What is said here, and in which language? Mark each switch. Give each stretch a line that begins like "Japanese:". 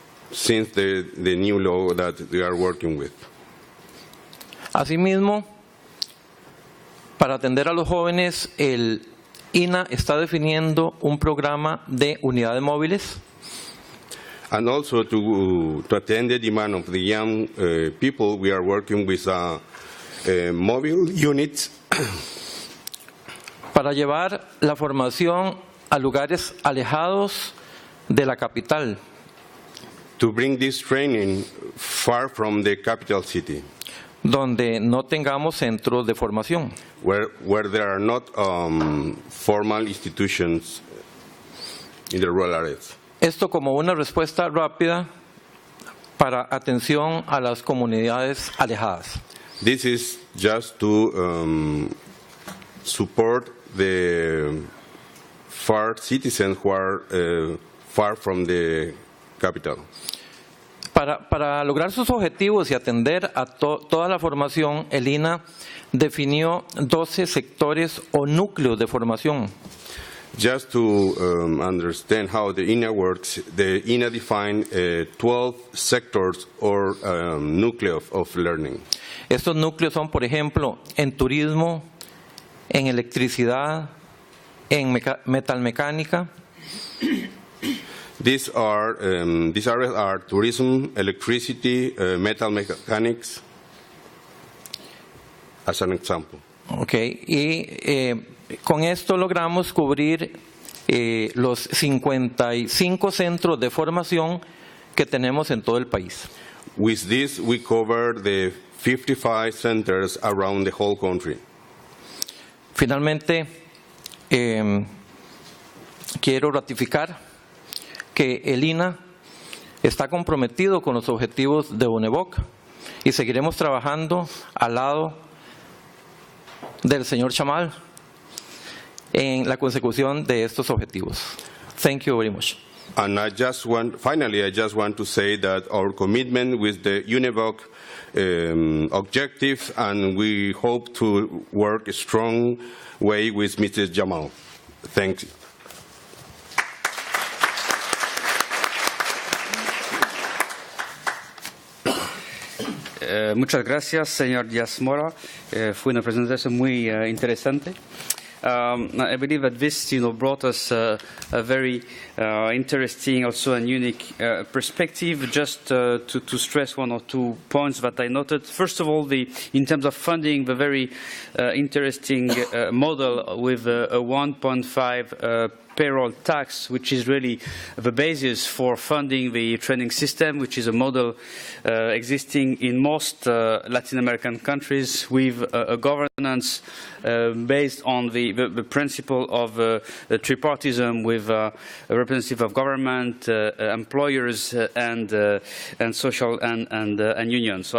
English: since the new law that we are working with.
Spanish: Asimismo, para atender a los jóvenes, el INA está definiendo un programa de unidades móviles.
English: And also to attend the demand of the young people, we are working with mobile units
Spanish: para llevar la formación a lugares alejados de la capital.
English: To bring this training far from the capital city.
Spanish: Donde no tengamos centros de formación.
English: Where there are not formal institutions in the rural areas.
Spanish: Esto como una respuesta rápida para atención a las comunidades alejadas.
English: This is just to support the far citizens who are far from the capital.
Spanish: Para lograr sus objetivos y atender a toda la formación, el INA definió 12 sectores o núcleos de formación.
English: Just to understand how the INA works, the INA defined 12 sectors or nuclei of learning.
Spanish: Estos núcleos son, por ejemplo, en turismo, en electricidad, en metalmecánica.
English: These areas are tourism, electricity, metal mechanics, as an example.
Spanish: Okay, y con esto logramos cubrir los 55 centros de formación que tenemos en todo el país.
English: With this, we cover the 55 centers around the whole country.
Spanish: Finalmente, quiero ratificar que el INA está comprometido con los objetivos de UNEVOC y seguiremos trabajando al lado del señor Jamal en la consecución de estos objetivos.
English: Thank you very much. And finally, I just want to say that our commitment with the UNEVOC objectives, and we hope to work a strong way with Mr. Jamal. Thank you.
Spanish: Muchas gracias, señor Diaz Mora. Fue una presentación muy interesante.
English: I believe that this, brought us a very interesting, also and unique perspective. Just to stress one or two points that I noted. First of all, in terms of funding, the very interesting model with a 1.5 payroll tax, which is really the basis for funding the training system, which is a model existing in most Latin American countries with a governance based on the principle of tripartism with a representative of government, employers, and social and unions.